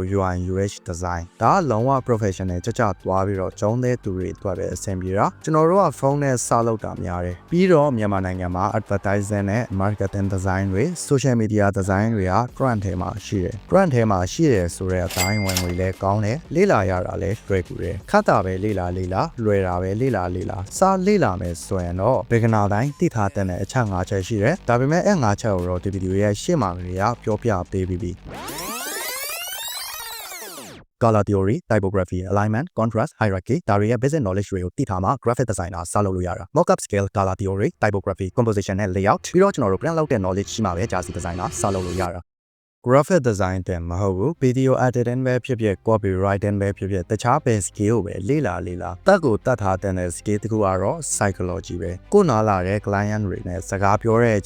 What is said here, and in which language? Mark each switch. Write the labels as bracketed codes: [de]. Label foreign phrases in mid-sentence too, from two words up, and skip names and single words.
[en] UI UX design [my] ဒါကလုံးဝ professional ကြသွားပြီးတော့ကျုံးတဲ့သူတွေအတွက်ပဲအဆင်ပြေတာကျွန်တော်တို့ကဖုန်းနဲ့စလုပ်တာများတယ်ပြီးတော့မြန်မာနိုင်ငံမှာ advertising နဲ့ [en] marketing design [my] တွေ [en] social media design [my] တွေက trend ထဲမှာရှိတယ် trend ထဲမှာရှိတယ်ဆိုတဲ့အတိုင်းဝင်ငွေလည်းကောင်းတယ်လေ့လာရတာလည်းလွယ်ကူတယ်ခက်တာပဲလေ့လာလွယ်တာပဲလေ့လာစာလေ့လာမယ်ဆိုရင်တော့ beginner တိုင်းသိထားတဲ့အချက်၅ချက်ရှိတယ်ဒါပေမဲ့အဲ့၅ချက်ကိုတော့ဒီဗီဒီယိုရဲ့ရှေ့မှာကပြောပြပေးပြီးပြီ [en] color theory, typography, alignment, contrast, hierarchy [my] ဒါတွေရဲ့ [en] basic knowledge [my] တွေကိုသိထားမှ [en] graphic designer [my] စလုပ်လို့ရတာ [en] mockup scale, color theory, typography, composition [my] နဲ့ layout ပြီးတော့ကျွန်တော်တို့ print လုပ်တဲ့ knowledge ရှိမှပဲ [en] jersey designer [my] စလုပ်လို့ရတာ [en] graphic design [my] တဲ့မဟုတ်ဘူး [en] video editing [my] ပဲ ဖြစ်ဖြစ် copywriting ပဲဖြစ်ဖြစ်တခြားပဲ skill ကိုပဲလေ့လာတက်ကိုတတ်ထားတဲ့ skill တခုကတော့ psychology ပဲကိုနားလာတဲ့ client တွေနဲ့စကားပြောတဲ့အ